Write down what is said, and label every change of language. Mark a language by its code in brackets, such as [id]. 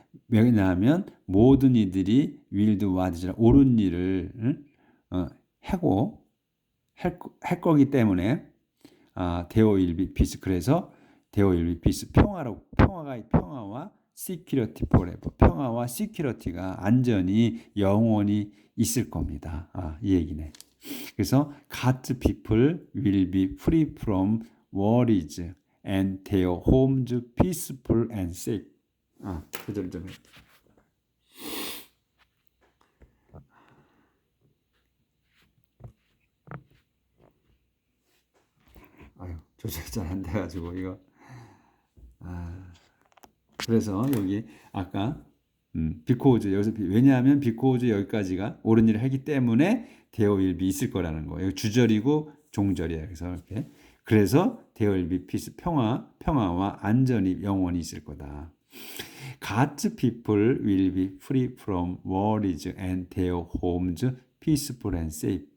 [ko] 왜냐하면 모든 이들이 [en] will do what is [ko] 옳은 일을 하고 할 거기 때문에 [en] there will be peace. [ko] 그래서 [en] there will be peace, [ko] 평화와 [en] security forever, [ko] 평화와 security가 안전이 영원히 있을 겁니다. 이 얘기네. 그래서 [en] God's people will be free from worries and their homes peaceful and safe. [ko] 그 점 좀. 아유, 조절 잘 안 돼가지고 이거. 그래서 여기 아까 because 여기서 왜냐하면 because 여기까지가 옳은 일을 하기 때문에 there will be 있을 거라는 거예요. 주절이고 종절이에요. 그래서 이렇게. 그래서 [en] there will be peace, [ko] 평화와 안전이 영원히 있을 거다. [en] God's people will be free from worries and their homes peaceful and safe.